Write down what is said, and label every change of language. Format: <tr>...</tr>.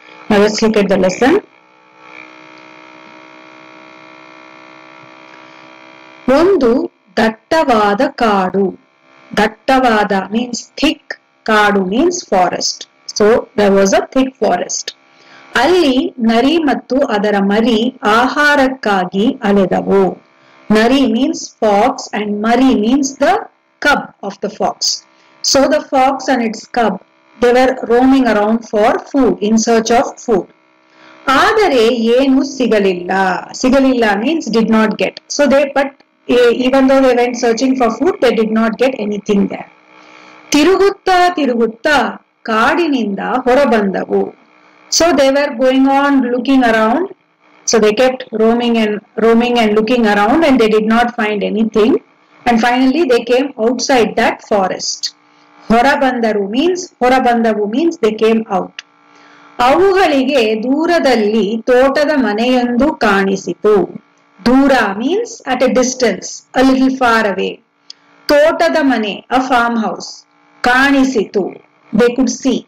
<en>Now let's look at the lesson.</en> <kn>ಒಂದು ದಟ್ಟವಾದ ಕಾಡು. ದಟ್ಟವಾದ</kn> <en>means thick,</en> <kn>ಕಾಡು</kn> <en>means forest. So there was a thick forest.</en> <kn>ಅಲ್ಲಿ ನರಿ ಮತ್ತು ಅದರ ಮರಿ ಆಹಾರಕ್ಕಾಗಿ ಅಲೆದವು.</kn> <en>Nari means fox and Mari means the cub of the fox. So the fox and its cub, they were roaming around for food, in search of food.</en> <kn>ಆದರೆ ಏನು ಸಿಗಲಿಲ್ಲ. ಸಿಗಲಿಲ್ಲ</kn> <en>means did not get. So even though they went searching for food, they did not get anything there.</en> <kn>ತಿರುಗುತ್ತಾ ತಿರುಗುತ್ತಾ ಕಾಡಿನಿಂದ ಹೊರಬಂದವು.</kn> <en>So they were going on looking around. So they kept roaming and looking around and they did not find anything. And finally they came outside that forest. Horabandaru means they came out.</en> <kn>ಅವುಗಳಿಗೆ ದೂರದಲ್ಲಿ ತೋಟದ ಮನೆಯೊಂದು ಕಾಣಿಸಿತು.</kn> <en>Dura means at a distance, a little far away.</en> <kn>ತೋಟದ ಮನೆ,</kn> <en>a farmhouse.</en> <kn>ಕಾಣಿಸಿತು,</kn> <en>they could see.</en>